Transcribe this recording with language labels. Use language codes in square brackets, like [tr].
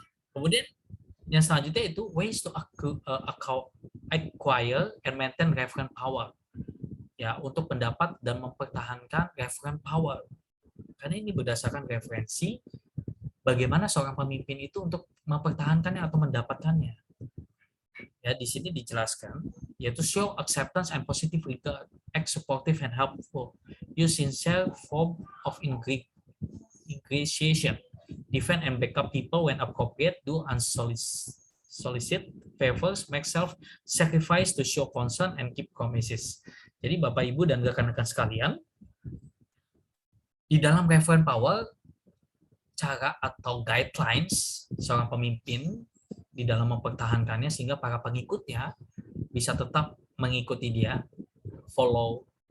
[id] Kemudian yang selanjutnya itu [en] ways to acquire and maintain reference power. [id] Ya, untuk mendapat dan mempertahankan reference power. Karena ini berdasarkan referensi bagaimana seorang pemimpin itu untuk mempertahankannya atau mendapatkannya. Ya, di sini dijelaskan yaitu [en] show acceptance and positive regard, act supportive and helpful, use sincere form of ingratiation, defend and back up people when appropriate, do unsolicited favors, make self-sacrifice to show concern and keep promises. [id] Jadi Bapak, Ibu, dan rekan-rekan sekalian, di dalam reference power, cara atau guidelines seorang pemimpin di dalam mempertahankannya sehingga para pengikutnya bisa tetap mengikuti dia, follow